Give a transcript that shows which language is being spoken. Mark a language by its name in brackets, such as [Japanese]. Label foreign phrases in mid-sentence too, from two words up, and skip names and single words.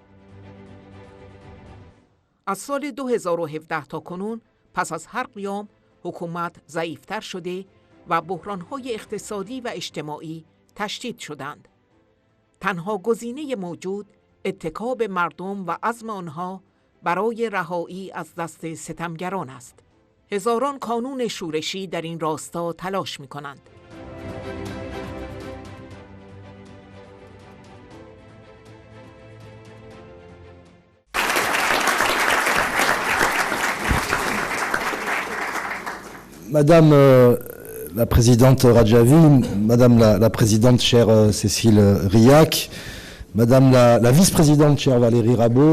[Persian] از سال 2017 تا کنون پس از هر قیام حکومت ضعیفتر شده و بحران‌های اقتصادی و اجتماعی تشدید شدند. تنها گزینه موجود اتکا به مردم و عزم آنها برای رهایی از دست ستمگران است. هزاران کانون شورشی در این راستا تلاش می‌کنند. [French] Madame la présidente Radjavi, Madame la présidente chère Cécile Rilhac, Madame la vice-présidente chère Valérie Rabault,